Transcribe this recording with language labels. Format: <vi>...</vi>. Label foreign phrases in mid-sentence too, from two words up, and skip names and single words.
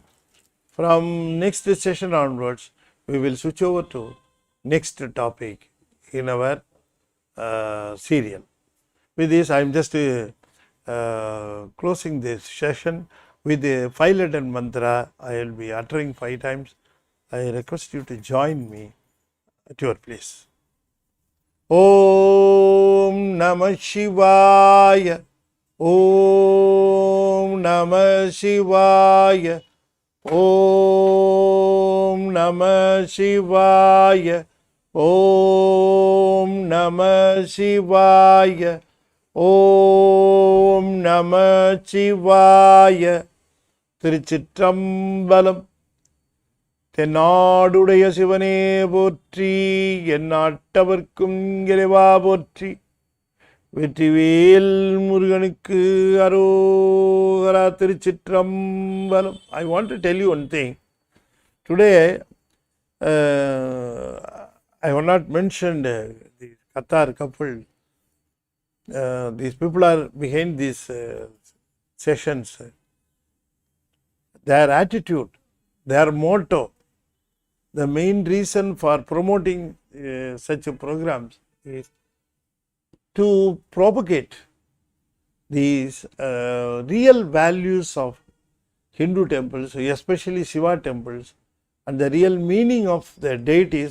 <en>From next session onwards, we will switch over to next topic in our serial. With this, I am just closing this session with the 5-letter mantra. I will be uttering 5 times. I request you to join me at your place.</en> <sa>ॐ नमः शिवाय. ॐ नमः शिवाय. ॐ नमः शिवाय. ॐ नमः शिवाय. ॐ नमः शिवाय.</sa> <ta>திருச்சிற்றம்பலம். தென்னாடுடைய சிவனே போற்றி, எந்நாட்டவர்க்கும் இறைவா போற்றி, வெற்றிவேல் முருகனுக்கு அரோகரா. திருச்சிற்றம்பலம்.</ta> <en>I want to tell you one thing. Today, I have not mentioned the Qatar couple. These people are behind these sessions. Their attitude, their motto, the main reason for promoting such programs is to propagate these real values of Hindu temples, especially Siva temples, and the real meaning of the deities.</en>